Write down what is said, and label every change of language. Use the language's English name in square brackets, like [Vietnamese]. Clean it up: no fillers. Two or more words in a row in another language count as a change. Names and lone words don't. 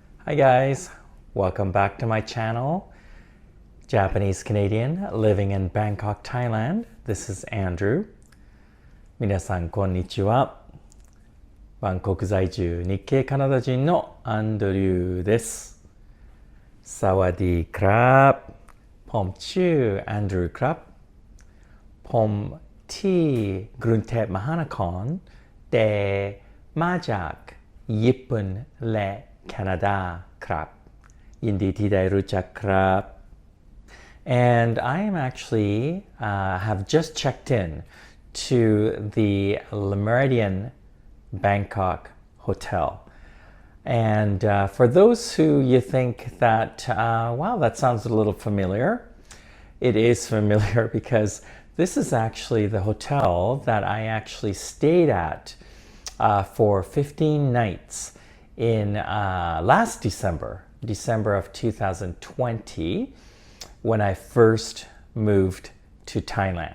[English] Hi guys, welcome back to my channel. Japanese Canadian living in Bangkok, Thailand. This is Andrew. [Japanese] 皆さんこんにちは。バンコク在住日系カナダ人のアンドリューです。 [Thai] สวัสดีครับ. ผมชื่อ Andrew ครับผมที่กรุงเทพมหานครแต่มาจากญี่ปุ่นและแคนาดาครับยินดีที่ได้รู้จักครับ [English] And I am actually have just checked in to the Meridien Bangkok Hotel. And for those who you think that, wow, that sounds a little familiar, it is familiar because this is actually the hotel that I actually stayed at for 15 nights in last December of 2020, when I first moved to Thailand.